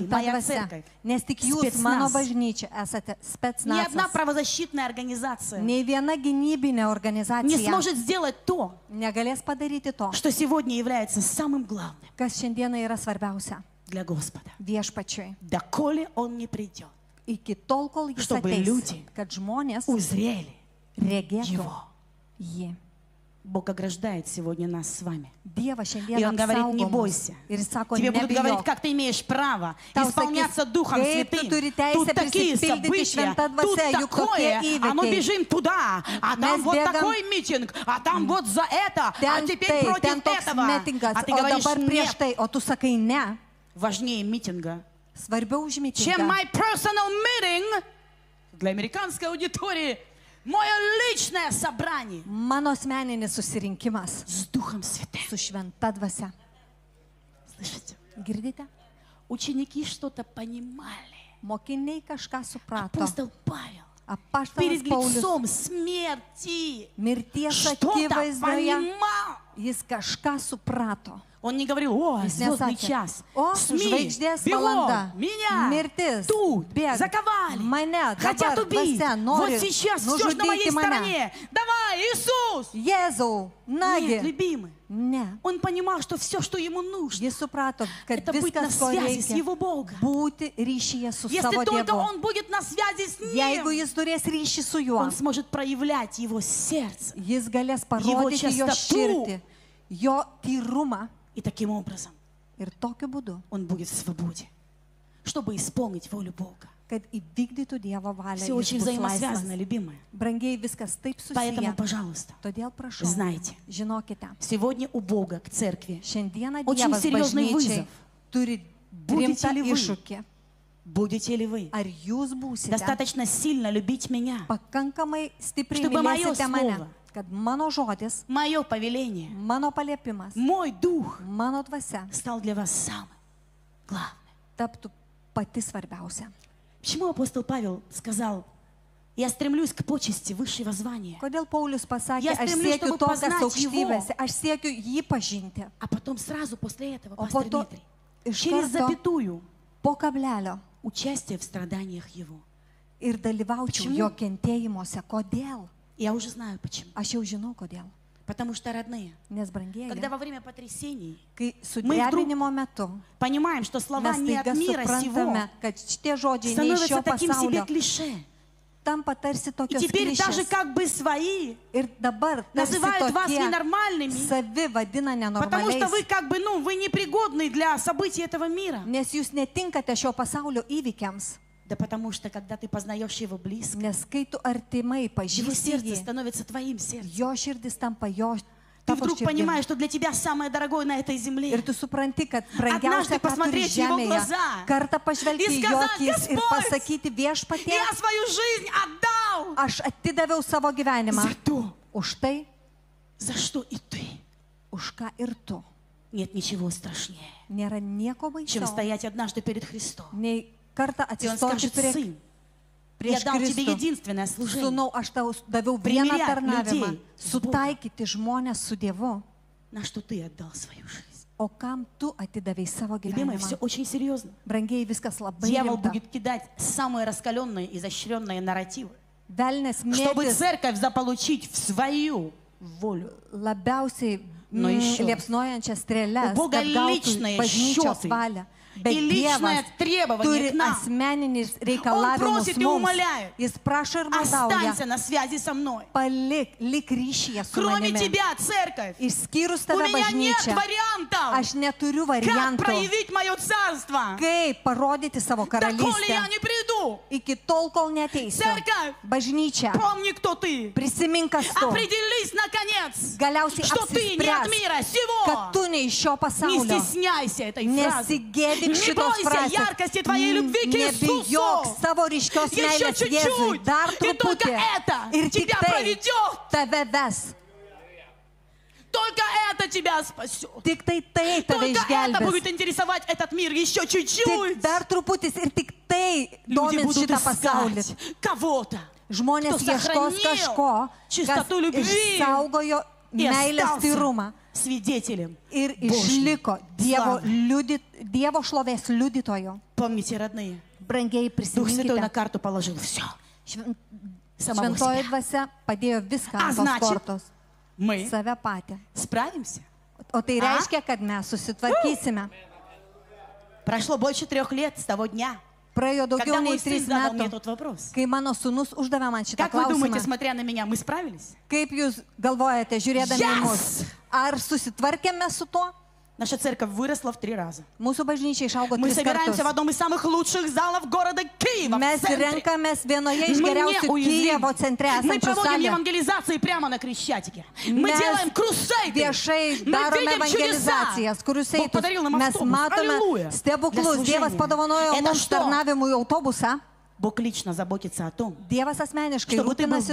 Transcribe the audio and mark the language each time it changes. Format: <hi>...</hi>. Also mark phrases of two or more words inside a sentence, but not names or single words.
<lt>šventa</lt> <ru>моя</ru> <lt>dvasia.</lt> <ru>церковь,</ru> <lt>Nes tik jūs,</lt> <ru>спецназ.</ru> <lt>mano bažnyčia, esate</lt> <ru>Ни одна</ru> <lt>spetsnazas.</lt> <ru>правозащитная организация</ru> <lt>Nei viena gynybinė</lt> <ru>не</ru> <lt>organizacija</lt> <ru>сможет сделать то,</ru> <lt>negalės padaryti to,</lt> <ru>что сегодня является самым главным</ru> <lt>kas šiandieną yra svarbiausia</lt> <ru>для Господа.</ru> <lt>viešpačiui.</lt> <ru>Доколе Он не придет,</ru> <lt>Iki tol, kol jis</lt> <ru>Чтобы</ru> <lt>ateis,</lt> <ru>люди</ru> <lt>kad žmonės</lt> <ru>узрели</ru> <lt>regėtų</lt> <ru>Его.</ru> <lt>jį.</lt> <ru>Бог ограждает сегодня нас с вами.</ru> <lt>Dievas</lt> <ru>И</ru> <lt>šiandien</lt> <ru>Он говорит: не</ru> <lt>apsaugo mus.</lt> <ru>бойся.</ru> <lt>Ir jis sako,</lt> <ru>Тебе будут говорить,</ru> <lt>nebijok.</lt> <ru>как ты имеешь право</ru> <lt>Tau</lt> <ru>исполняться</ru> <lt>sakys,</lt> <ru>Духом</ru> <lt>kaip tu</lt> <ru>Святым.</ru> <lt>turi</lt> <ru>Тут</ru> <lt>teisę</lt> <ru>такие</ru> <lt>prisipildyti</lt> <ru>события,</ru> <lt>šventą</lt> <ru>тут</ru> <lt>dvasią, juk</lt> <ru>такое,</ru> <lt>tokie</lt> <ru>а ну</ru> <lt>įvykiai.</lt> <ru>бежим туда, а там</ru> <lt>Mes</lt> <ru>вот</ru> <lt>bėgam-</lt> <ru>такой митинг, а там вот за это, а</ru> <lt>Ten</lt> <ru>теперь</ru> <lt>tai, ten</lt> <ru>против</ru> <lt>toks</lt> <ru>этого.</ru> <lt>metingas,</lt> <ru>А ты</ru> <lt>o</lt> <ru>говоришь:</ru> <lt>dabar prieš</lt> <ru>нет,</ru> <lt>tai, o tu sakai ne.</lt> <ru>важнее митинга,</ru> <lt>Svarbiau už</lt> <ru>чем</ru> <lt>mitingą.</lt> <en>my personal meeting</en> <ru>для американской аудитории, мое личное собрание</ru> <lt>Mano asmeninis susirinkimas</lt> <ru>с Духом Святым.</ru> <lt>su šventa dvasia.</lt> <ru>Слышите?</ru> <lt>Girdite?</lt> <ru>Ученики что-то понимали.</ru> <lt>Mokiniai kažką suprato.</lt> <ru>Апостол Павел</ru> <lt>Apaštalas</lt> <ru>перед</ru> <lt>Paulius</lt> <ru>лицом смерти</ru> <lt>mirties</lt> <ru>что-то</ru> <lt>akivaizdoje</lt> <ru>понимал.</ru> <lt>jis kažką suprato.</lt> <ru>Он не говорил: о,</ru> <lt>Jis</lt> <ru>звездный</ru> <lt>nesakė,</lt> <ru>час,</ru> <lt>o,</lt> <ru>СМИ,</ru> <lt>žvaigždės</lt> <ru>бегом,</ru> <lt>valanda,</lt> <ru>меня,</ru> <lt>mirtis,</lt> <ru>тут,</ru> <lt>bėg,</lt> <ru>заковали,</ru> <lt>mane,</lt> <ru>хотят</ru> <lt>dabar,</lt> <ru>убить,</ru> <lt>dvasia,</lt> <ru>вот</ru> <lt>nori</lt> <ru>сейчас все на моей</ru> <lt>nužudyti mane.</lt> <ru>стороне, давай, Иисус!</ru> <lt>Jėzau,</lt> <ru>Нет,</ru> <lt>nagi.</lt> <ru>любимый,</ru> <lt>Ne.</lt> <ru>он понимал, что все, что ему нужно,</ru> <lt>Jis suprato, kad</lt> <ru>это быть на</ru> <lt>viskas, ko</lt> <ru>связи с</ru> <lt>reikia,</lt> <ru>Его Богом.</ru> <lt>būti ryšyje su</lt> <ru>Если</ru> <lt>savo</lt> <ru>только</ru> <lt>Dievu.</lt> <ru>он будет на связи с</ru> <lt>Jeigu</lt> <ru>Ним,</ru> <lt>jis turės ryšį su juo,</lt> <ru>он сможет проявлять Его сердце.</ru> <lt>jis galės parodyti jo</lt> <ru>čistotу.</ru> <lt>širdį, jo tyrumą</lt> <ru>И таким образом</ru> <lt>ir tokiu būdu,</lt> <ru>он будет в свободе, чтобы исполнить волю Бога.</ru> <lt>kad įvykdytų Dievo valią.</lt> <ru>Все</ru> <lt>jis</lt> <ru>очень</ru> <lt>bus</lt> <ru>взаимосвязано,</ru> <lt>laisvas.</lt> <ru>любимая.</ru> <lt>Brangiai, viskas taip</lt> <ru>Поэтому,</ru> <lt>susiję.</lt> <ru>пожалуйста,</ru> <lt>Todėl prašau,</lt> <ru>Знайте.</ru> <lt>žinokite,</lt> <ru>сегодня у Бога к церкви</ru> <lt>šiandieną</lt> <ru>Очень</ru> <lt>Dievas</lt> <ru>серьезный</ru> <lt>bažnyčiai</lt> <ru>вызов.</ru> <lt>turi</lt> <ru>Будете</ru> <lt>rimtą</lt> <ru>ли вы?</ru> <lt>iššūkį.</lt> <ru>будете ли вы</ru> <lt>Ar jūs būsite</lt> <ru>достаточно сильно любить меня,</ru> <lt>pakankamai stipriai</lt> <ru>Чтобы моё</ru> <lt>mylėsite mane,</lt> <ru>слово.</ru> <lt>kad mano žodis,</lt> <ru>мое повеление,</ru> <lt>mano paliepimas,</lt> <ru>мой дух</ru> <lt>mano dvasia</lt> <ru>стал для вас самым главным.</ru> <lt>taptų pati svarbiausia.</lt> <ru>Почему апостол Павел сказал: я стремлюсь к почести высшего звания,</ru> <lt>Kodėl Paulius pasakė,</lt> <ru>Я</ru> <lt>aš</lt> <ru>stремлюсь,</ru> <lt>siekiu</lt> <ru>чтобы</ru> <lt>to, kas</lt> <ru>познать</ru> <lt>aukštybėse, aš siekiu jį pažinti,</lt> <ru>а потом сразу после этого,</ru> <lt>o po</lt> <ru>пастор</ru> <lt>to</lt> <ru>Дмитрий,</ru> <lt>iš</lt> <ru>через</ru> <lt>karto</lt> <ru>запятую</ru> <lt>po kablelio</lt> <ru>участие в страданиях Его.</ru> <lt>ir dalyvaučiau</lt> <ru>Почему?</ru> <lt>jo kentėjimuose. Kodėl?</lt> <ru>Я уже знаю почему.</ru> <lt>Aš jau žinau kodėl.</lt> <ru>Потому что, родные,</ru> <lt>Nes, brangieji,</lt> <ru>когда во время потрясений</ru> <lt>kai sudrebinimo metu</lt> <ru>понимаем, что слова</ru> <lt>mes</lt> <ru>не от</ru> <lt>taiga</lt> <ru>мира сего</ru> <lt>suprantame, kad šitie žodžiai ne iš</lt> <ru>становятся</ru> <lt>šio</lt> <ru>таким себе</ru> <lt>pasaulio,</lt> <ru>клише.</ru> <lt>tampa tarsi</lt> <ru>И</ru> <lt>tokios</lt> <ru>теперь даже</ru> <lt>klišės.</lt> <ru>как бы свои</ru> <lt>Ir dabar tarsi</lt> <ru>называют вас</ru> <lt>tokie</lt> <ru>ненормальными,</ru> <lt>savi vadina</lt> <ru>потому что вы</ru> <lt>nenormaliais,</lt> <ru>как бы, вы непригодны для событий этого мира.</ru> <lt>nes jūs netinkate šio pasaulio įvykiams.</lt> <ru>Да потому что, когда ты познаешь его близко,</ru> <lt>Nes kai tu artimai</lt> <ru>его</ru> <lt>pažįsti</lt> <ru>сердце</ru> <lt>jį,</lt> <ru>становится твоим сердцем.</ru> <lt>jo širdis tampa jo</lt> <ru>Ты</ru> <lt>tavo</lt> <ru>вдруг</ru> <lt>širdim.</lt> <ru>понимаешь, что для тебя самое дорогое на этой земле.</ru> <lt>Ir tu supranti, kad brangiausia, ką turi</lt> <ru>посмотреть в его</ru> <lt>žemėje,</lt> <ru>глаза</ru> <lt>kartą pažvelgti</lt> <ru>и</ru> <lt>į jo</lt> <ru>сказать:</ru> <lt>akis ir</lt> <ru>«Господь,</ru> <lt>pasakyti viešpatie,</lt> <ru>Я свою жизнь отдал.</ru> <lt>aš atidaviau savo gyvenimą.</lt> <ru>За то,</ru> <lt>Už tai,</lt> <ru>за что и ты.</ru> <lt>už ką ir tu.</lt> <ru>Нет ничего страшнее,</ru> <lt>Nėra nieko</lt> <ru>чем</ru> <lt>baisiau,</lt> <ru>стоять однажды перед Христом.</ru> <lt>nei kartą</lt> <ru>И Он</ru> <lt>atsistoti</lt> <ru>скажет: Сын, я</ru> <lt>prieš</lt> <ru>дал тебе</ru> <lt>Kristų.</lt> <ru>единственное служение.</ru> <lt>Sūnau, aš tau daviau vieną</lt> <ru>Primiriat</ru> <lt>tarnavimą.</lt> <ru>людей с</ru> <lt>Sutaikyti žmonės su Dievu.</lt> <ru>На что ты отдал свою жизнь.</ru> <lt>O kam tu atidavai savo</lt> <ru>Любимые, все</ru> <lt>gyvenimą?</lt> <ru>очень серьезно.</ru> <lt>Brangiai, viskas labai</lt> <ru>Дьявол</ru> <lt>rimta.</lt> <ru>будет кидать самые раскаленные, изощренные нарративы,</ru> <lt>Velnes</lt> <ru>чтобы</ru> <lt>mėtis</lt> <ru>церковь заполучить в свою волю.</ru> <lt>labiausiai Nu,</lt> <ru>еще.</ru> <lt>liepsnojančias strėles,</lt> <ru>У Бога</ru> <lt>kad gautų</lt> <ru>личные</ru> <lt>bažnyčios</lt> <ru>счеты</ru> <lt>valią.</lt> <ru>и</ru> <lt>Bet</lt> <ru>личное</ru> <lt>Dievas</lt> <ru>требование</ru> <lt>turi</lt> <ru>к нам.</ru> <lt>asmeninis</lt> <ru>Он</ru> <lt>reikalavimus</lt> <ru>просит и</ru> <lt>mums.</lt> <ru>умоляет:</ru> <lt>Jis prašo ir maldauja,</lt> <ru>Останься на связи со мной.</ru> <lt>palik, lik ryšyje su</lt> <ru>Кроме</ru> <lt>manimi.</lt> <ru>тебя, церковь,</ru> <lt>Išskyrus</lt> <ru>у</ru> <lt>tave</lt> <ru>меня нет</ru> <lt>bažnyčią,</lt> <ru>вариантов,</ru> <lt>aš neturiu</lt> <ru>как</ru> <lt>variantų,</lt> <ru>проявить мое царство.</ru> <lt>kaip parodyti savo</lt> <ru>Доколе</ru> <lt>karalystę.</lt> <ru>я не приду.</ru> <lt>Iki tol, kol neteisiu.</lt> <ru>Церковь,</ru> <lt>Bažnyčia,</lt> <ru>помни, кто ты.</ru> <lt>prisimink, kas tu.</lt> <ru>Определись, наконец,</ru> <lt>Galiausiai</lt> <ru>что ты не от</ru> <lt>apsispręs,</lt> <ru>мира</ru> <lt>kad</lt> <ru>сего.</ru> <lt>tu ne iš šio</lt> <ru>Не</ru> <lt>pasaulio.</lt> <ru>стесняйся этой фразы.</ru> <lt>Nesigėdik</lt> <ru>Не</ru> <lt>šitos</lt> <ru>бойся</ru> <lt>frazės.</lt> <ru>яркости твоей любви к</ru> <lt>Nebijok</lt> <ru>Иисусу.</ru> <lt>savo ryškios</lt> <ru>Еще</ru> <lt>meilės Jėzui.</lt> <ru>чуть-чуть,</ru> <lt>Dar</lt> <ru>и только</ru> <lt>truputį.</lt> <ru>это</ru> <lt>Ir tik</lt> <ru>тебя</ru> <lt>tai</lt> <ru>проведет.</ru> <lt>tave ves.</lt> <ru>Только это тебя спасет.</ru> <lt>Tik tai tave</lt> <ru>Только это будет</ru> <lt>išgelbės.</lt> <ru>интересовать этот мир еще</ru> <lt>Tik</lt> <ru>чуть-чуть.</ru> <lt>dar truputis ir tik tai</lt> <ru>Люди</ru> <lt>domins</lt> <ru>будут</ru> <lt>šitą pasaulį.</lt> <ru>искать кого-то,</ru> <lt>Žmonės</lt> <ru>кто</ru> <lt>ieškos</lt> <ru>сохранил</ru> <lt>kažko, kas</lt> <ru>чистоту любви</ru> <lt>išsaugojo</lt> <ru>и</ru> <lt>meilės</lt> <ru>остался</ru> <lt>tyrumą</lt> <ru>свидетелем</ru> <lt>ir</lt> <ru>Божьей</ru> <lt>išliko Dievo,</lt> <ru>славы.</ru> <lt>Dievo šlovės liudytojo.</lt> <ru>Помните, родные,</ru> <lt>Brangiai</lt> <ru>Дух Святой на</ru> <lt>prisiminkite.</lt> <ru>карту положил все. Самого</ru> <lt>Šventoji</lt> <ru>себя.</ru> <lt>dvasia padėjo viską</lt> <ru>A</ru> <lt>ant tos</lt> <ru>значит,</ru> <lt>kortos.</lt> <ru>Мы</ru> <lt>Save patį.</lt> <ru>справимся.</ru> <lt>O tai reiškia, kad mes susitvarkysime.</lt> <ru>Прошло больше 3 лет с того дня,</ru> <lt>Praėjo</lt> <ru>когда</ru> <lt>daugiau</lt> <ru>мой</ru> <lt>nei</lt> <ru>сын</ru> <lt>3</lt> <ru>задал мне</ru> <lt>metų,</lt> <ru>тот вопрос.</ru> <lt>kai mano sūnus uždavė man šitą</lt> <ru>Как вы думаете,</ru> <lt>klausimą.</lt> <ru>смотря на меня, мы справились?</ru> <lt>Kaip jūs galvojate, žiūrėdami į mus,</lt> <en>Yes!</en> <lt>ar susitvarkėme su tuo?</lt> <ru>Наша церковь выросла в 3 раза.</ru> <lt>Mūsų bažnyčia išaugo</lt> <ru>Мы</ru> <lt>3</lt> <ru>собираемся в</ru> <lt>kartus.</lt> <ru>одном из самых лучших залов города Киева, в</ru> <lt>Mes</lt> <ru>центре.</ru> <lt>renkamės vienoje iš</lt> <ru>Мы</ru> <lt>geriausių</lt> <ru>неуязвимы.</ru> <lt>Kijevo centre</lt> <ru>Мы</ru> <lt>esančių</lt> <ru>проводим</ru> <lt>salę.</lt> <ru>евангелизации прямо на Крещатике. Мы</ru> <lt>Mes</lt> <ru>делаем крусейды.</ru> <lt>viešai</lt> <ru>Мы</ru> <lt>darome</lt> <ru>видим чудеса.</ru> <lt>evangelizacijas,</lt> <ru>Бог</ru> <lt>kuriuos</lt> <ru>подарил нам</ru> <lt>mes</lt> <ru>автобус.</ru> <lt>matome</lt> <ru>Аллилуйя.</ru> <lt>stebuklus.</lt> <ru>Для</ru> <lt>Dievas</lt> <ru>служения.</ru> <lt>padovanojo</lt> <ru>Это</ru> <lt>mums</lt> <ru>что?</ru> <lt>tarnavimui autobusą.</lt> <ru>Бог лично заботится о том,</ru> <lt>Dievas asmeniškai</lt> <ru>Чтобы ты был в</ru>